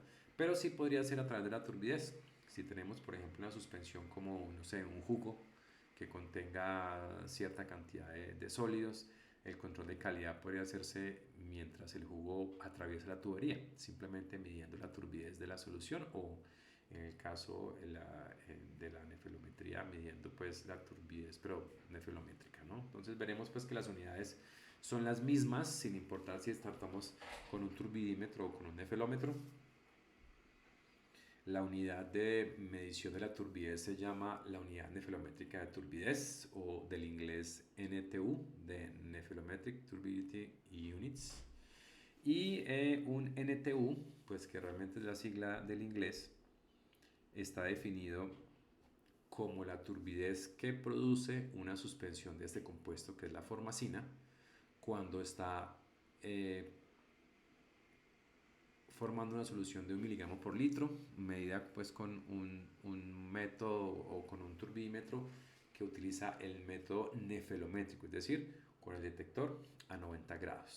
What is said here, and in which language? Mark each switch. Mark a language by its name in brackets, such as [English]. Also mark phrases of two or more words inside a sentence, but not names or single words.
[Spanish] Pero sí podría ser a través de la turbidez. Si tenemos, por ejemplo, una suspensión como, no sé, un jugo que contenga cierta cantidad de sólidos, el control de calidad podría hacerse mientras el jugo atraviesa la tubería, simplemente midiendo la turbidez de la solución, o en el caso de la nefelometría, midiendo pues la turbidez, pero nefelométrica, ¿no? Entonces veremos pues que las unidades son las mismas, sin importar si tratamos con un turbidímetro o con un nefelómetro. La unidad de medición de la turbidez se llama la unidad nefelométrica de turbidez, o del inglés NTU, de [English] Nephelometric Turbidity Units. [Spanish] Y un NTU, pues que realmente es la sigla del inglés, está definido como la turbidez que produce una suspensión de este compuesto, que es la formacina, cuando está formando una solución de 1 miligramo por litro, medida pues con un método o con un turbímetro que utiliza el método nefelométrico, es decir, con el detector a 90 grados.